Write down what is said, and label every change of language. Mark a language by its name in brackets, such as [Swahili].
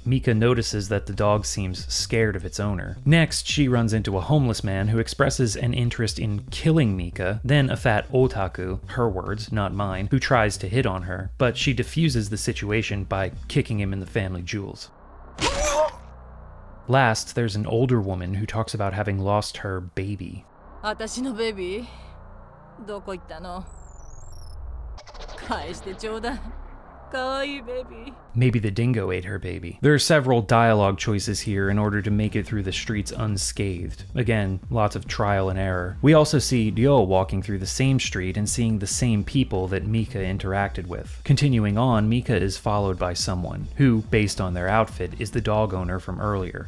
[English] Mika notices that the dog seems scared of its owner. Next, she runs into a homeless man who expresses an interest in killing Mika, then a fat otaku, her words, not mine, who tries to hit on her, but she diffuses the situation by kicking him in the family jewels. Last, there's an older woman who talks about having lost her baby. [Japanese] 私のベビーどこ行ったの返してちょうだいかわいいベビー [English] Maybe the dingo ate her baby. There are several dialogue choices here in order to make it through the streets unscathed. Again, lots of trial and error. We also see Ryo walking through the same street and seeing the same people that Mika interacted with. Continuing on, Mika is followed by someone, who, based on their outfit, is the dog owner from earlier.